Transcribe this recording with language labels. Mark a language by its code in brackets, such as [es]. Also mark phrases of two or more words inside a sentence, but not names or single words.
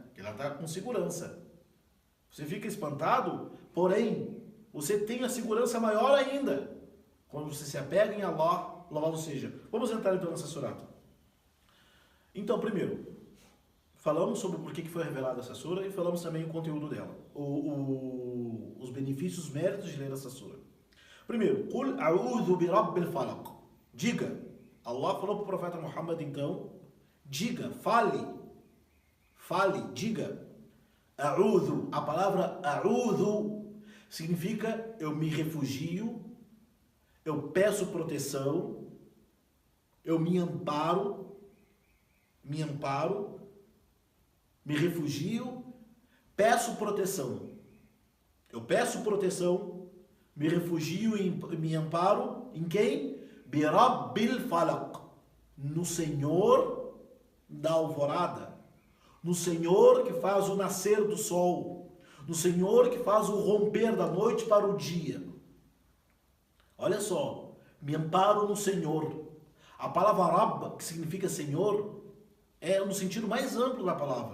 [pt] Aquele lá está com segurança. Você fica espantado, porém, você tem a segurança maior ainda quando você se apega em Allah, louvado seja. Vamos entrar então nessa surata. Então, primeiro, falamos sobre por que foi revelada essa sura e falamos também o conteúdo dela, os benefícios, os méritos de ler essa sura. Primeiro, [ar] قل أعوذ برب الفلق. [pt] Diga. Allah falou para o profeta Muhammad, então, diga, fale, diga. A'udhu, a palavra a'udhu significa eu me refugio, eu peço proteção, eu me amparo, me refugio, peço proteção. Eu peço proteção, me refugio e me amparo em quem? [ar] برب الفلق, [pt] no Senhor da alvorada, no Senhor que faz o nascer do sol, no Senhor que faz o romper da noite para o dia. Olha só, me amparo no Senhor. A palavra Rabb, que significa Senhor, é no sentido mais amplo da palavra.